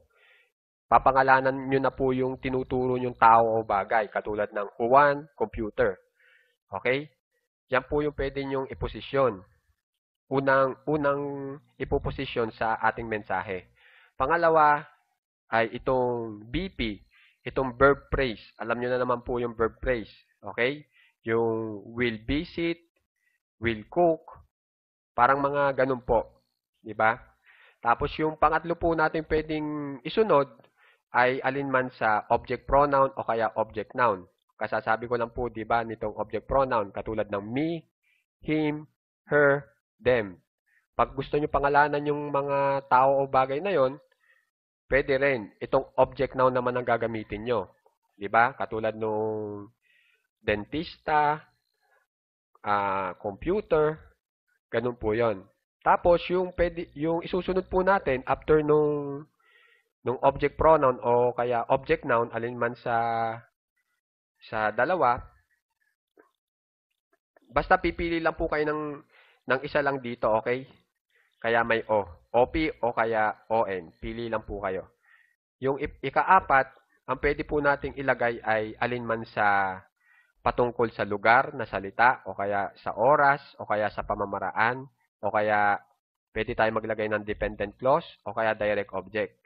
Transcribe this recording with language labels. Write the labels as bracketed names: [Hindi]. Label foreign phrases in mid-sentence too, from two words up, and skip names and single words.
[Filipino] Papangalanan nyo na po yung tinuturo yung tao o bagay. Katulad ng Juan, computer. Okay? Yan po yung pwede nyong iposisyon. Unang ipoposisyon sa ating mensahe. Pangalawa ay itong BP. Itong [English] verb phrase. [Filipino] Alam nyo na naman po yung [English] verb phrase. [Filipino] Okay? [English] Yung will visit, will cook, [Filipino] parang mga ganun po. Diba? Tapos yung pangatlo po natin pwedeng isunod ay alinman sa [English] object pronoun [Filipino] o kaya [English] object noun. [Filipino] Kasasabi ko lang po, diba, nitong [English] object pronoun, [Filipino] katulad ng [English] me, him, her, them. [Filipino] Pag gusto nyo pangalanan yung mga tao o bagay na yon, pwede rin. Itong [English] object noun [Filipino] naman ang gagamitin nyo. Diba? Katulad nung dentista, computer, ganun po yon. Tapos, yung isusunod po natin, after nung [English] object pronoun [Filipino] o kaya [English] object noun, [Filipino] alinman sa dalawa, basta pipili lang po kayo ng isa lang dito, okay? Kaya may O. OP o kaya ON. Pili lang po kayo. Yung ika-apat, ang pwede po nating ilagay ay alinman sa patungkol sa lugar na salita o kaya sa oras o kaya sa pamamaraan o kaya pwede tayo maglagay ng [English] dependent clause [Filipino] o kaya [English] direct object.